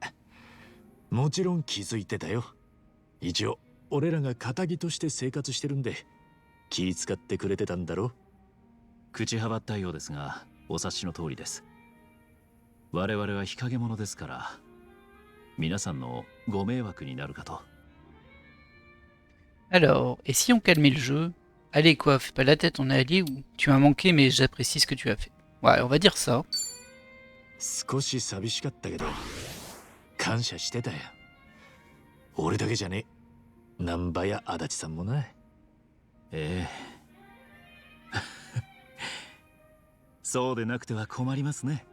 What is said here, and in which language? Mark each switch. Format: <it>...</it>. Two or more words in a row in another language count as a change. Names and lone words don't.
<ja>もちろん気づいてたよ。一応俺らが仇として生活してるんで気遣ってくれてたんだろ。口はばったようですが、お察しの通りです。我々は日陰者ですから、皆さんのご迷惑になるかと。</ja> <fr>Alors, et si on calmait le jeu? Allez quoi, fais pas la tête, on est alliés ou tu m'as manqué mais j'apprécie ce que tu as fait. Ouais, on va dire ça.</fr> <ja>少し寂しかったけど感謝してたよ。俺だけじゃね、難波や足立さんもな。ええ。そうでなくては困りますね。</ja>